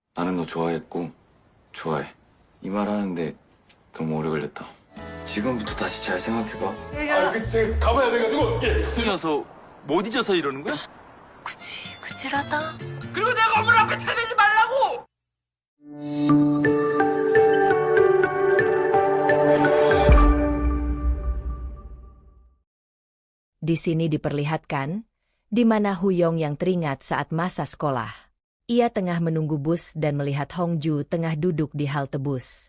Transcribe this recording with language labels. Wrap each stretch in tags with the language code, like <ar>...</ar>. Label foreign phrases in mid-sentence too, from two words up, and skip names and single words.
<ko>나는 너 좋아했고 좋아해. 이 말 하는데 너무 오래 걸렸다. 지금부터 다시 잘 생각해봐. 제가 가봐야 돼가지고. 잊어서 못 잊어서 이러는 거야? 그치라다. 그리고 내 건물 앞에 차대지 말라고!</ko> <id>Di sini diperlihatkan, di mana Huyong yang teringat saat masa sekolah. Ia tengah menunggu bus dan melihat Hongju tengah duduk di halte bus.</id>